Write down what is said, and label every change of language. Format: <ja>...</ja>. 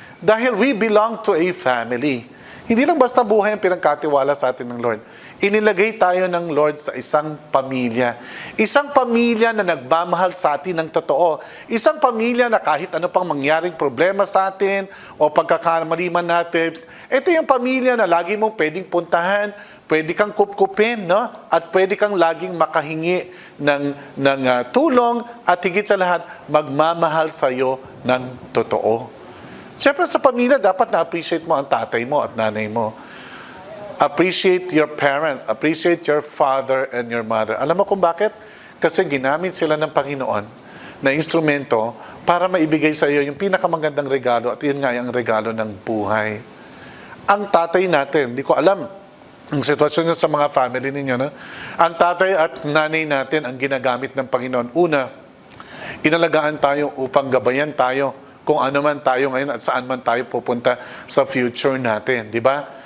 <tl>Dahil</tl> <en>we belong to a family.</en> <tl>Hindi lang basta buhay ang pinagkatiwala sa atin ng Lord. Inilagay tayo ng Lord sa isang pamilya. Isang pamilya na nagmamahal sa atin ng totoo. Isang pamilya na kahit ano pang mangyaring problema sa atin o pagkakamaliman natin, ito yung pamilya na lagi mong pwedeng puntahan, pwede kang kupkupin, no? At pwede kang laging makahingi ng tulong at higit sa lahat, magmamahal sa iyo ng totoo. Siyempre sa pamilya, dapat na-appreciate mo ang tatay mo at nanay mo.</tl> <en>Appreciate your parents, appreciate your father and your mother.</en> <tl>Alam mo kung bakit? Kasi ginamit sila ng Panginoon na instrumento para maibigay sa iyo yung pinakamagandang regalo at yun nga yung regalo ng buhay. Ang tatay natin, hindi ko alam ang sitwasyon niya sa mga family ninyo, no? Ang tatay at nanay natin ang ginagamit ng Panginoon. Una, inalagaan tayo upang gabayan tayo kung ano man tayo ngayon at saan man tayo pupunta sa future natin, di ba?</tl>